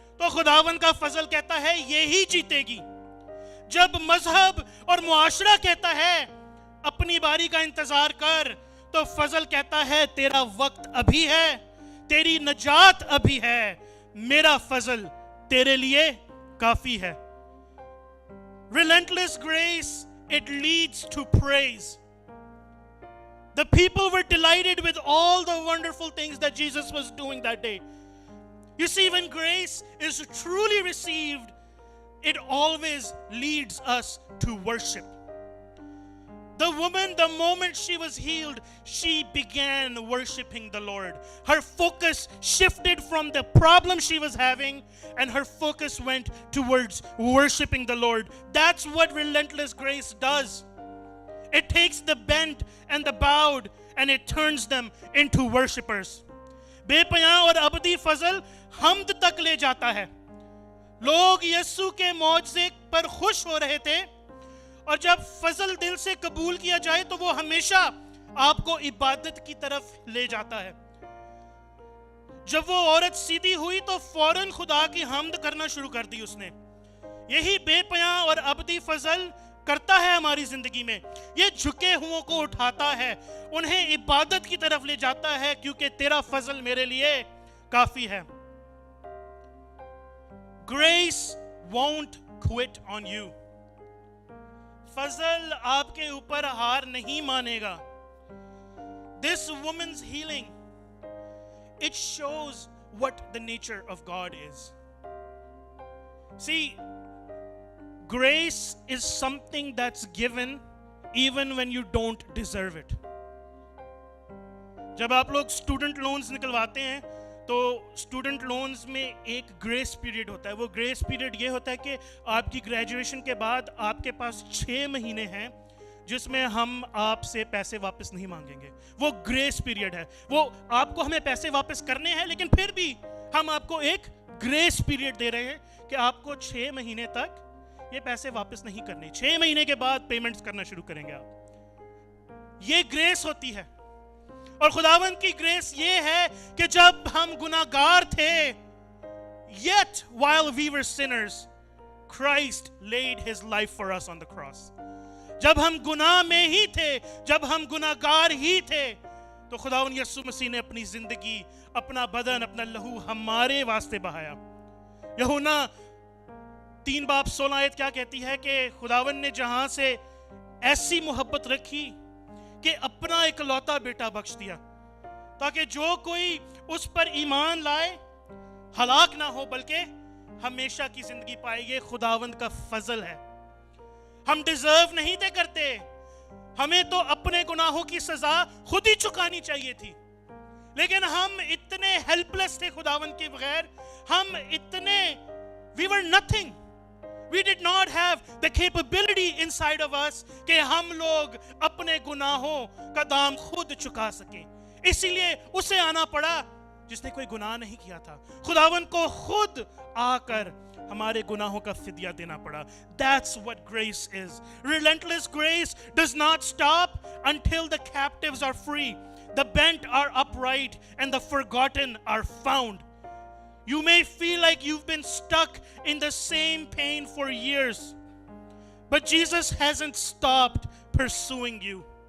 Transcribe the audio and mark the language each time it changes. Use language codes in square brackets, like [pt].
[hi] तो खुदावन का फजल कहता है यही जीतेगी। जब मजहब और मुआशरा कहता है अपनी बारी का इंतजार कर, तो फजल कहता है तेरा वक्त अभी है, तेरी नजात अभी है, मेरा फजल तेरे लिए काफी है। [en] Relentless grace, it leads to praise. The people were delighted with all the wonderful things that Jesus was doing that day. You see, when grace is truly received, it always leads us to worship. The woman, the moment she was healed, she began worshiping the Lord. Her focus shifted from the problem she was having, and her focus went towards worshiping the Lord. That's what relentless grace does. It takes the bent and the bowed and it turns them into worshipers. [hi] बेपयां और अबदी फजल हमद तक ले जाता है। लोग यीशु के मौजज़े पर खुश हो रहे थे, और जब फजल दिल से कबूल किया जाए तो वो हमेशा आपको इबादत की तरफ ले जाता है। जब वो औरत सीधी हुई तो फौरन खुदा की हमद करना शुरू कर दी उसने। यही बेपयां और अबदी फजल करता है हमारी जिंदगी में। ये झुके हुओं को उठाता है, उन्हें इबादत की तरफ ले जाता है, क्योंकि तेरा फजल मेरे लिए काफी है। [en] Grace won't quit on you. [hi] फजल आपके ऊपर हार नहीं मानेगा। [en] This woman's healing, it shows what the nature of God is. See, grace is something that's given even when you don't deserve it. [hi] जब आप लोग स्टूडेंट लोन्स निकलवाते हैं तो स्टूडेंट लोन्स में एक ग्रेस पीरियड होता है। वो ग्रेस पीरियड ये होता है कि आपकी ग्रेजुएशन के बाद आपके पास 6 महीने हैं जिसमें हम आपसे पैसे वापस नहीं मांगेंगे। वो ग्रेस पीरियड है। वो आपको हमें पैसे वापस करने हैं, लेकिन फिर भी हम आपको एक ग्रेस पीरियड दे रहे हैं कि आपको 6 महीने तक ये पैसे वापस नहीं करने। 6 महीने के बाद पेमेंट्स करना शुरू करेंगे आप। ये ग्रेस होती है। और खुदावंद की ग्रेस ये है कि जब हम गुनाहगार थे, [en] yet while we were sinners, Christ laid his life for us on the cross. [hi] जब हम गुनाह में ही थे, जब हम गुनाहगार ही थे, तो खुदावंद यीशु मसीह ने अपनी जिंदगी, अपना बदन, अपना लहू हमारे वास्ते बहाया। यूहन्ना 3:16 क्या कहती है कि खुदावंद ने जहां से ऐसी मोहब्बत रखी कि अपना इकलौता बेटा बख्श दिया, ताकि जो कोई उस पर ईमान लाए हलाक ना हो बल्कि हमेशा की जिंदगी पाए। ये खुदावंद का फजल है। हम डिजर्व नहीं थे करते, हमें तो अपने गुनाहों की सजा खुद ही चुकानी चाहिए थी, लेकिन हम इतने हेल्पलेस थे खुदावंद के बगैर। हम इतने [en] we were nothing. We did not have the capability inside of us [hi] कि हम लोग अपने गुनाहों का दाम खुद चुका सकें। इसीलिए उसे आना पड़ा जिसने कोई गुनाह नहीं किया था। खुदावंद को खुद आकर हमारे गुनाहों का फिदिया देना पड़ा। [en] That's what grace is. Relentless grace does not stop until the captives are free, the bent are upright, and the forgotten are found. You may feel like you've been stuck in the same pain for years, but Jesus hasn't stopped pursuing you.